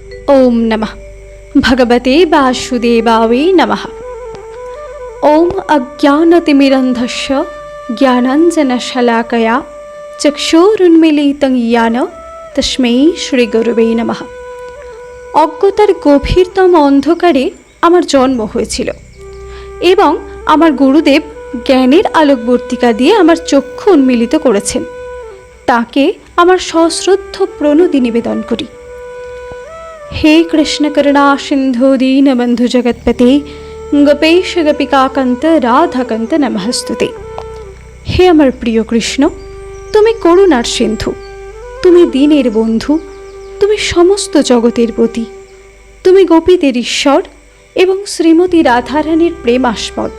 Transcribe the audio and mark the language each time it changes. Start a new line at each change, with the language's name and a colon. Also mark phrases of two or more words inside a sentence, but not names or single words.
Sanskrit: ओम नमः भगवते वासुदेवाय नमः। ओम अज्ञानतिमिरन्धस्य ज्ञानाञ्जनशलाकया चक्षुरुन्मीलितं येन तस्मै श्रीगुरुवे नमः।
Bangla: অজ্ঞতার গভীরতম অন্ধকারে আমার জন্ম হয়েছিল এবং আমার গুরুদেব জ্ঞানের আলোকবর্তিকা দিয়ে আমার চক্ষু উন্মিলিত করেছেন। তাকে আমার সশ্রদ্ধ প্রণতি নিবেদন করি।
Sanskrit: हे कृष्ण करुणा सिंधु दीनबंधु जगतपते गोपेश गोपिकाकांत राधाकांत नमस्तुते।
Bangla: हे আমার প্রিয় কৃষ্ণ, তুমি করুণার সিন্ধু, তুমি দীনের বন্ধু, তুমি সমস্ত জগতের পতি, তুমি গোপীদের ঈশ্বর এবং শ্রীমতী রাধারানীর প্রেমাস্পদ।